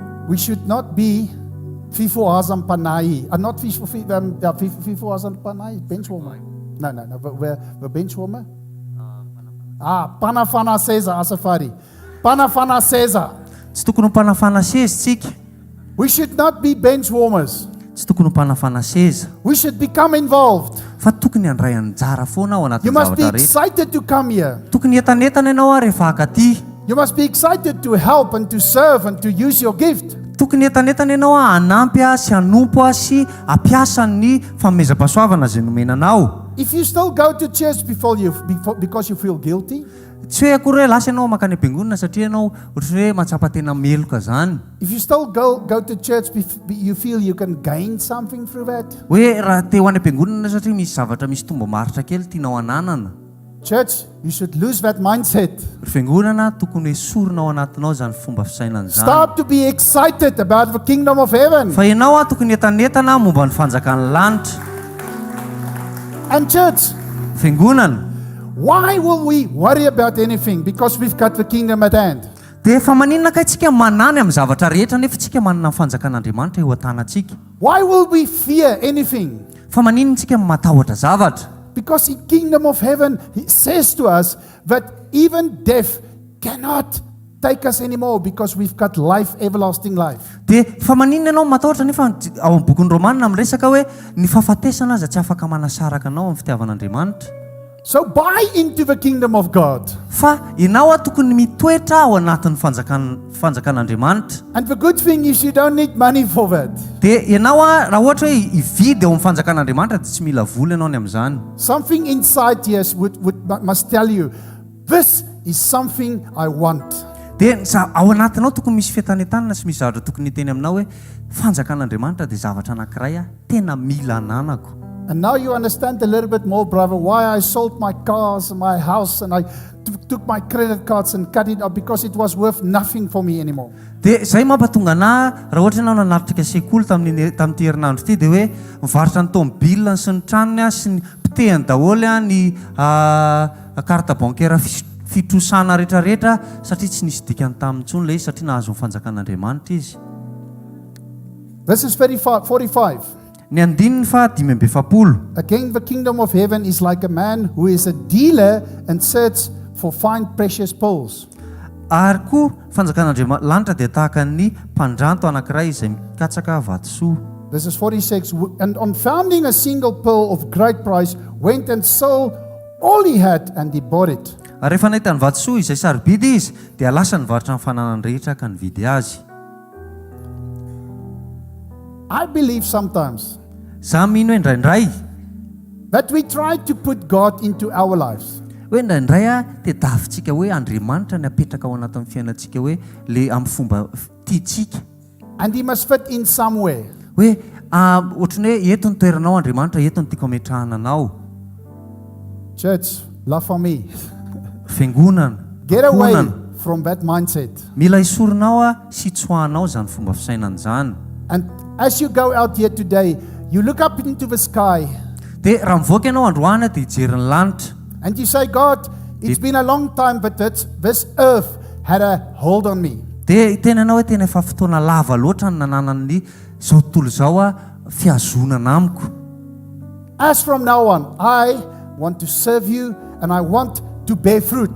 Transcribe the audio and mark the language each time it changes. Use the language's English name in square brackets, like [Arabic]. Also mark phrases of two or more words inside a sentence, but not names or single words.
[English] We should not be hvkl panai. Not hvkl panai, benchwarmer. No. We're benchwarmer. [Malagasy] Panafana seza asafari. Panafana seza. Tsy tokony ho mpanafana seza tsika. [English] We should not be bench warmers. [Malagasy] Tsy tokony ho mpanafana seza. [English] We should become involved. [Malagasy] Fa tokony handray anjara foana ao [English] You [Malagasy] anatin'ny [English] must be [Malagasy] zavatra rehetra. [English] excited to come here. [Malagasy] Tokony entanetana ianao a rehefa akaty. [English] You must be excited to help and to serve and to use your gift. [Malagasy] Tokony entanetana ianao a hanampy a sy hanompo a sy hampiasa ny fanomezam-pahasoavana izay nomenanao. [English] If you still go to church because you feel guilty, [Malagasy] Tsy hoe akory hoe lasa ianao makany am-piangonana satria ianao ohatry hoe matsapa tena meloka zany. [English] if you still go to church, you feel you can gain something through that. [Malagasy] Hoe raha te ho any am-piangonana satria misy zavatra misy tombo maritra kely tianao ananana. [English] Church, you should lose that mindset. [Malagasy] Ry fiangonana tokony esorina ao anatinao zany fomba fisainana zany. [English] Start to be excited about the kingdom of heaven. [Malagasy] Fa ianao a tokony entanetana momba ny fanjakan'ny lanitra. [English] And church, [Malagasy] Fiangonana. [English] why will we worry about anything? Because we've got the kingdom at hand. [Malagasy] Dia fa maninona ka tsika manany amin'ny zavatra rehetra nefa tsika manana ny fanjakan'Andriamanitra eo an-tanantsika. [English] Why will we fear anything? [Malagasy] Fa maninona tsika matahotra zavatra? [English] Because the kingdom of heaven says to us that even death cannot take us anymore because we've got life, everlasting life. [Malagasy] Dia fa maninona ianao matahotra nefa ao amin'ny bokin'ny Romanina miresaka hoe ny fahafatesana aza tsy afaka manasaraka anao amin'ny fitiavan'Andriamanitra. [English] So buy into the kingdom of God. [Malagasy] Fa ianao a tokony mitoetra ao anatin'ny fanjakan'Andriamanitra. [English] And the good thing is you don't need money for that. [Malagasy] Dia ianao a raha ohatra hoe hividy ao amin'ny fanjakan'Andriamanitra dia tsy mila vola ianao ny amin'izany. [English] Something inside yes must tell you, this is something I want. [Malagasy] Dia ao anatinao tokony misy fientanetana sy misy zavatra tokony hiteny aminao hoe fanjakan'Andriamanitra dia zavatra anankiray a tena mila ananako. [English] And now you understand a little bit more, brother, why I sold my cars and my house and I took my credit cards and cut it up because it was worth nothing for me anymore. [Malagasy] Dia izay mampatonga ana raha ohatra ianao nanatrika sekoly tamin'ity herinandro ity dia hoe mivarotra ny tômôbilina sy ny tranony a sy ny pitehany daholo a ny [French] carte bancaire [Malagasy] fitrosana rehetrarehetra satria tsy nisy dikany tamin'intsony ilay izy satria nahazo ny fanjakan'Andriamanitra izy. [English] Verses 45. [Malagasy] Ny andininy fa 5:40. [English] Again, the kingdom of heaven is like a man who is a dealer and searches for fine precious pearls. [Malagasy] Ary koa fanjakan'Andriamanitra dia tahaka ny mpandranto anankiray izay mikatsaka vatosoa. [English] Verses 46. And on finding a single pearl of great price, went and sold all he had and he bought it. [Malagasy] Ary rehefa nahita ny vatosoa izay sarobidy izy dia lasa nivarotra ny fananany rehetra ka nividy azy. [English] I believe sometimes [Malagasy] Za mino hoe indraindray [English] that we try to put God into our lives. [Malagasy] hoe indraindray a dia davintsika hoe Andriamanitra ny apetraka ao anatin'ny fiainantsika hoe le amin'ny fomba tiantsika. [English] And he must fit in somewhere. [Malagasy] Hoe ohatrany hoe eto ny toeranao Andriamanitra, eto ny tiako ametrahana anao. [English] Church, [French] La Famille, [Malagasy] Fiangonana. [English] get away from that mindset. [Malagasy] Mila esorinao a sy tsoahanao zany fomba fisainana zany. [English] And as you go out here today, you look up into the sky [Malagasy] Dia raha mivoaka ianao androany dia hijery ny lanitra. [English] and you say, God, it's been a long time, but this earth had a hold on me. [Malagasy] Dia tena ianao hoe tena efa fotoana lava loatra ny nananany zao tontolo zao a fiazonana amiko. [English] As from now on, I want to serve you and I want to bear fruit.